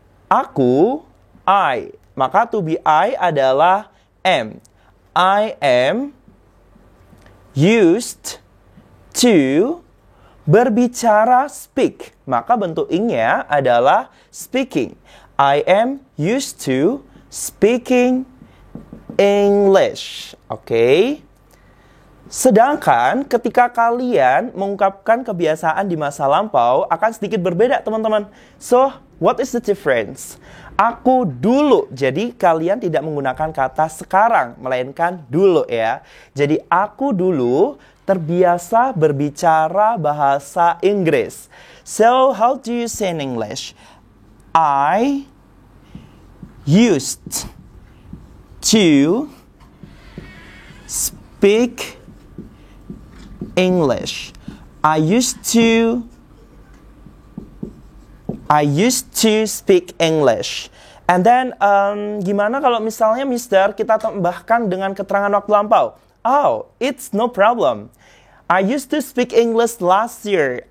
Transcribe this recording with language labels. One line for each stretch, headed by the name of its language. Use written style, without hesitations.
Indonesian: Aku, I. Maka to be I adalah am.
English: I am used to
Indonesian: berbicara
English: speak.
Indonesian: Maka bentuk ing-nya adalah speaking.
English: I am used to speaking English. Oke.
Indonesian: Sedangkan ketika kalian mengungkapkan kebiasaan di masa lampau akan sedikit berbeda teman-teman.
English: So, what is the difference?
Indonesian: Aku dulu, jadi kalian tidak menggunakan kata sekarang, melainkan dulu ya. Jadi aku dulu terbiasa berbicara bahasa Inggris.
English: So, how do you say in English? I used to speak English. I used to speak English. And then,
Indonesian: gimana kalau misalnya Mister kita tambahkan dengan keterangan waktu lampau?
English: Oh, it's no problem. I used to speak English last year.